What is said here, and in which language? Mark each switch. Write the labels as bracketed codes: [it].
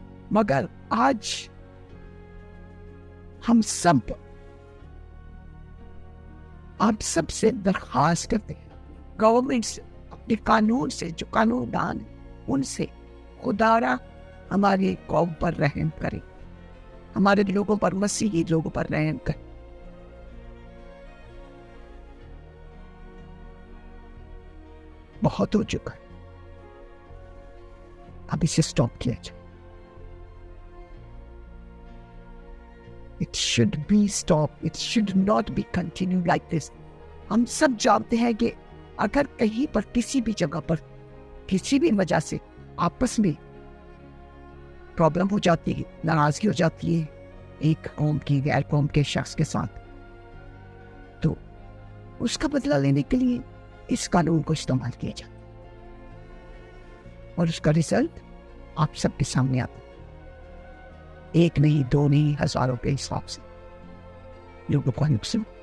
[ur] مگر آج ہم سب آپ سب سے درخواست کرتے ہیں، گورنمنٹ سے، اپنے قانون سے، جو قانون دان ہیں ان سے، خدا را ہماری قوم پر رحم کرے، ہمارے لوگوں پر، مسیحی لوگوں پر رحم کرے. بہت ہو چکا ہے، اب اسے سٹاپ کیا جائے. [en] It should be stopped. It should not be continued like this. [ur] ہم سب جانتے ہیں کہ اگر کہیں پر کسی بھی جگہ پر کسی بھی وجہ سے آپس میں پرابلم ہو جاتی ہے، ناراضگی ہو جاتی ہے ایک قوم کی غیر قوم کے شخص کے ساتھ، تو اس کا بدلہ لینے کے لیے اس قانون کو استعمال کیا جاتا ہے، اور اس کا رزلٹ آپ سب کے سامنے آتا ہے، ایک نہیں، دو نہیں، ہزاروں کے حساب سے لوگوں کو نقصان.